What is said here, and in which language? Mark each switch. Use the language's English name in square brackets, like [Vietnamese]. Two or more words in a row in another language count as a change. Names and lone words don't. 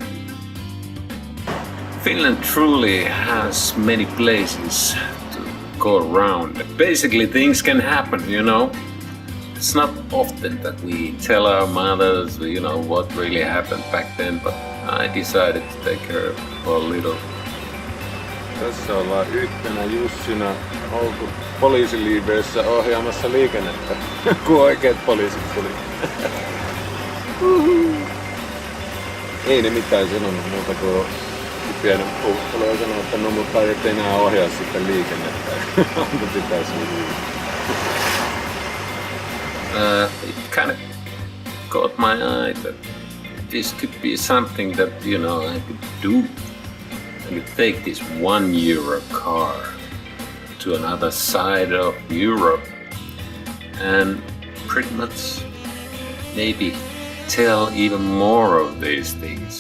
[English] Finland truly has many places to go around. Basically things can happen, you know. It's not often that we tell our mothers, you know, what really happened back then, but I decided to take her for a little. [Finnish] Tässä ollaan yhtenä Jussina oltu poliisiliiveissä ohjaamassa liikennettä, kun oikeat poliisit tuli. Ei ne mitään sanonut muuta kuin pienen puhuttelua ja sanoi, että no mutta et enää ohjaa sitten liikennettä. Onko pitäisi [English] It kind of caught my eye that this could be something that, you know, I could do. I could take this €1 car to another side of Europe and pretty much maybe tell even more of these things.